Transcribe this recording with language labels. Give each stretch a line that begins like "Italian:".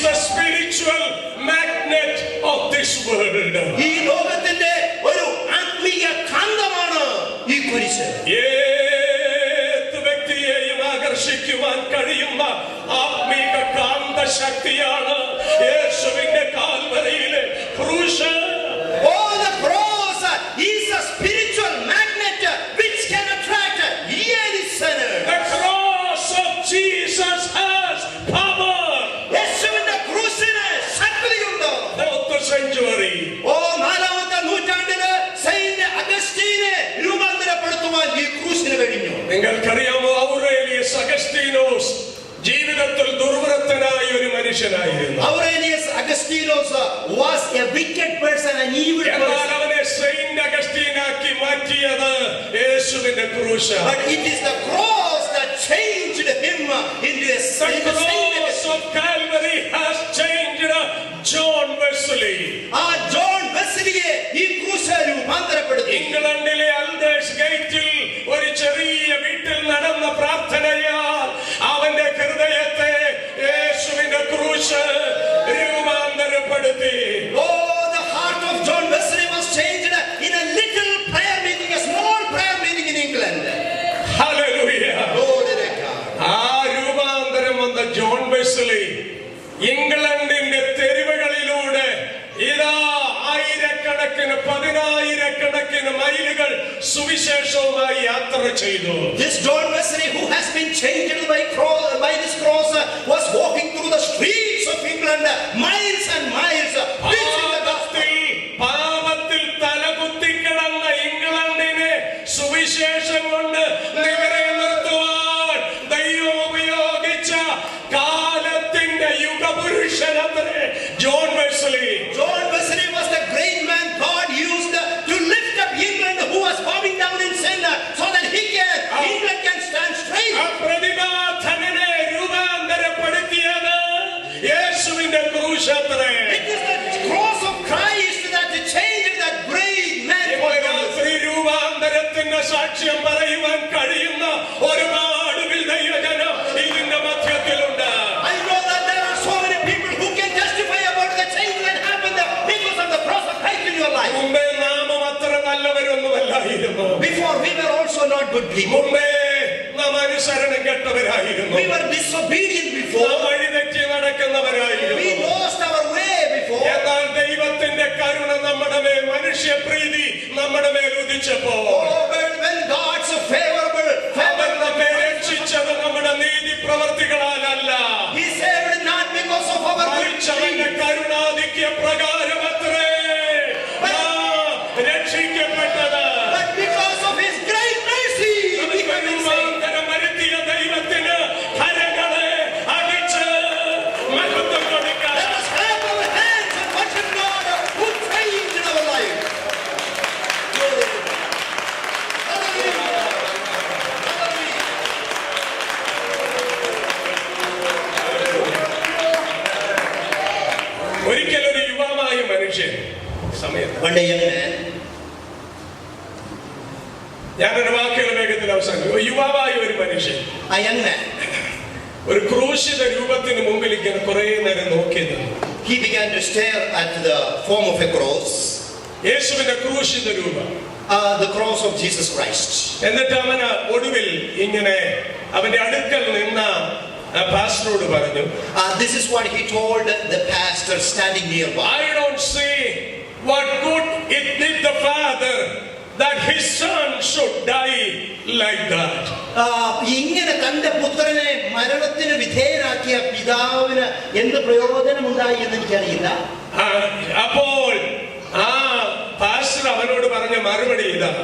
English: spiritual magnet of this world.
Malayalam: ഈ ലോകത്തിന്റെ ഒരു ആത്മീയ കാന്തമാണ് ഈ കുരിശ്. ഏത് വ്യക്തിയെയും ആകർഷിക്കുവാൻ കഴിയുന്ന ആത്മീക കാന്തശക്തിയാണ് യേശുവിന്റെ കാൽവരിയിലെ ക്രൂശ്.
English: Oh, the cross is a spiritual magnet which can attract any sinner. The cross of Jesus has power.
Malayalam: യേശുവിന്റെ ക്രൂശിന് ശക്തിയുണ്ട്.
English: 4th century.
Malayalam: നാലാമത്തെ നൂറ്റാണ്ടില് സെയിന്റ് അഗസ്റ്റീനെ രൂപാന്തരപ്പെടുത്തുവാൻ ഈ ക്രൂശിന് കഴിഞ്ഞു. നിങ്ങൾക്കറിയാമോ, ഔറേലിയസ് അഗസ്റ്റീനോസ് ജീവിതത്തിൽ ദുർവൃത്തനായ ഒരു മനുഷ്യനായിരുന്നു.
English: Aurelius Augustinus was a wicked person, an evil
Malayalam: എന്നാൽ
English: person.
Malayalam: അവനെ സെയിന്റ് അഗസ്റ്റീനാക്കി മാറ്റിയത് യേശുവിന്റെ ക്രൂശാണ്.
English: But it is the cross that changed him into a saint. The cross of Calvary has changed John Wesley.
Malayalam: John വെസ്ലിയെ ഈ ക്രൂശ് രൂപാന്തരപ്പെടുത്തി. ഇംഗ്ലണ്ടിലെ അൽഡേഴ്സ് ഗേറ്റിൽ ഒരു ചെറിയ വീട്ടിൽ നടന്ന പ്രാർത്ഥനയാൽ അവന്റെ ഹൃദയത്തെ യേശുവിന്റെ ക്രൂശ് രൂപാന്തരപ്പെടുത്തി.
English: The heart of John Wesley was changed in a little prayer meeting, a small prayer meeting in England. Hallelujah.
Malayalam: ആ രൂപാന്തരം വന്ന ജോൺ വെസ്ലി ഇംഗ്ലണ്ടിന്റെ തെരുവുകളിലൂടെ ഇതാ ആയിരക്കണക്കിന് 10,000 മൈലുകൾ സുവിശേഷവുമായി യാത്ര ചെയ്തു.
English: This John Wesley, who has been changed by this cross, was walking through the streets of England miles and miles, preaching the gospel.
Malayalam: പാപത്തിൽ തലകുത്തിക്കിടന്ന ഇംഗ്ലണ്ടിനെ സുവിശേഷം കൊണ്ട് നിവരെ നിർത്തുവാൻ ദൈവം ഉപയോഗിച്ച കാലത്തിന്റെ യുഗപുരുഷനത്രേ John Wesley.
English: John Wesley was the great man God used to lift up England, who was bowing down in sin, so that England can stand straight.
Malayalam: ആ പ്രതിഭാധനനെ രൂപാന്തരപ്പെടുത്തിയത് യേശുവിന്റെ ക്രൂശത്രേ.
English: It is the cross of Christ that changed that great man.
Malayalam: രാത്രി രൂപാന്തരത്തിന്റെ സാക്ഷ്യം പറയുവാൻ കഴിയുന്ന ഒരുപാട് ദൈവജനം ഇതിന്റെ മധ്യത്തിലുണ്ട്.
English: I know that there are so many people who can testify about the change that happened because of the cross of Christ in your life.
Malayalam: മുമ്പേ നാമം അത്ര നല്ലവരൊന്നുമല്ലായിരുന്നു.
English: Before we were also not good people.
Malayalam: മുമ്പേ നാം അനുസരണം കെട്ടവരായിരുന്നു.
English: We were disobedient before.
Malayalam: വഴിതെറ്റി നടക്കുന്നവരായിരുന്നു.
English: We lost our way before.
Malayalam: എന്നാൽ ദൈവത്തിന്റെ കരുണ നമ്മുടെ മേൽ, മനുഷ്യപ്രീതി നമ്മുടെ മേൽ ഉദിച്ചപ്പോൾ
English: When God's favorable
Malayalam: അവൻ നമ്മെ രക്ഷിച്ചത് നമ്മുടെ നീതി പ്രവർത്തികളാലല്ല,
English: He saved not because of our
Malayalam: മരിച്ചവന്റെ കരുണാധിക്യ പ്രകാരമത്രേ നാം രക്ഷിക്കപ്പെട്ടത്.
English: but because of His great mercy.
Malayalam: നമുക്ക് രൂപാന്തരം വരുത്തിയ ദൈവത്തിന് കരങ്ങളെ അടിച്ച് മഹത്വം കൊടുക്കാം.
English: Let us clap our hands and worship God who changed our life. Hallelujah.
Malayalam: ഒരിക്കലൊരു യുവാവായ മനുഷ്യൻ സമയത്ത്
English: One day, young man,
Malayalam: ഞാനൊരു വാക്കുകൾ വേഗത്തിൽ അവസാനിക്കും. യുവാവായ ഒരു മനുഷ്യൻ
English: a young man,
Malayalam: ഒരു ക്രൂശിത രൂപത്തിന് മുമ്പിൽ ഇങ്ങനെ കുറെ നേരം നോക്കി നിന്നു.
English: he began to stare at the form of a cross,
Malayalam: യേശുവിന്റെ ക്രൂശിത രൂപം.
English: the cross of Jesus Christ.
Malayalam: എന്നിട്ട് അവന് ഒടുവിൽ ഇങ്ങനെ അവന്റെ അടുക്കൽ നിന്ന പാസ്റ്ററോട് പറഞ്ഞു,
English: This is what he told the pastor standing nearby. I don't see what good it did the father that his son should die like that.
Malayalam: ഇങ്ങനെ തന്റെ പുത്രനെ മരണത്തിന് വിധേയനാക്കിയ പിതാവിന് എന്ത് പ്രയോജനമുണ്ടായി എന്ന് എനിക്കറിയില്ല. അപ്പോൾ ആ പാസ്റ്റർ അവനോട് പറഞ്ഞ മറുപടി ഇതാ.